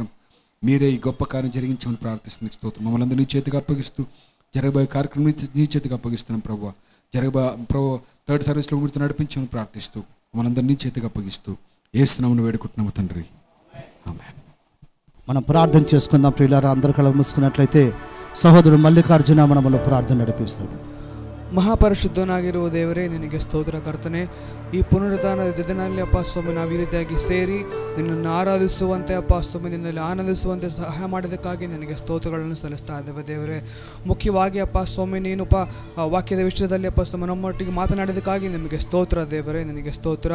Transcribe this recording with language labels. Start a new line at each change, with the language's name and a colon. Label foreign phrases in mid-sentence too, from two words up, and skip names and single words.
Telugu: మీరే ఈ గొప్ప కార్యం జరిగించమని ప్రార్థిస్తున్న స్తోత్రం. మమ్మల్ని అందరూ నీ చేతికి అప్పగిస్తూ జరగబోయే కార్యక్రమం నీ చేతికి అప్పగిస్తున్నాం ప్రభువా. ప్రభు
English: third service
Telugu: మీతో నడిపించమని ప్రార్థిస్తూ మమ్మల్ని అందరూ నీ చేతికి అప్పగిస్తూ యేసునామమున వేడుకుంటున్నాము తండ్రి. ఆమేన్. మనం ప్రార్థన చేసుకుందాం ప్రియులారా. అందరు కళ్ళ మూసుకున్నట్లయితే సహోదరుడు మల్లికార్జున మనములో ప్రార్థన నడిపిస్తాడు.
Kannada: ಮಹಾಪರಿಶುದ್ಧನಾಗಿರುವ ದೇವರೇ, ನಿನಗೆ ಸ್ತೋತ್ರ ಕರ್ತನೆ. ಈ ಪುನರುತ್ಥಾನದ ದಿನದಲ್ಲಿ ಅಪ್ಪ ಸ್ವಾಮಿ ನಾವು ಈ ರೀತಿಯಾಗಿ ಸೇರಿ ನಿನ್ನನ್ನು ಆರಾಧಿಸುವಂತೆ ಅಪ್ಪ ಸ್ವಾಮಿ ನಿನ್ನಲ್ಲಿ ಆನಂದಿಸುವಂತೆ ಸಹಾಯ ಮಾಡಿದ್ದಕ್ಕಾಗಿ ನಿನಗೆ ಸ್ತೋತ್ರಗಳನ್ನು ಸಲ್ಲಿಸ್ತಾ ಇದ್ದೇವೆ ದೇವರೇ. ಮುಖ್ಯವಾಗಿ ಅಪ್ಪ ಸ್ವಾಮಿ ನೀನು ವಾಕ್ಯದ ವಿಷಯದಲ್ಲಿ ಅಪ್ಪ ಸ್ವಾಮಿ ನಮ್ಮೊಟ್ಟಿಗೆ ಮಾತನಾಡಿದ್ದಕ್ಕಾಗಿ ನಿಮಗೆ ಸ್ತೋತ್ರ ದೇವರೇ, ನಿನಗೆ ಸ್ತೋತ್ರ.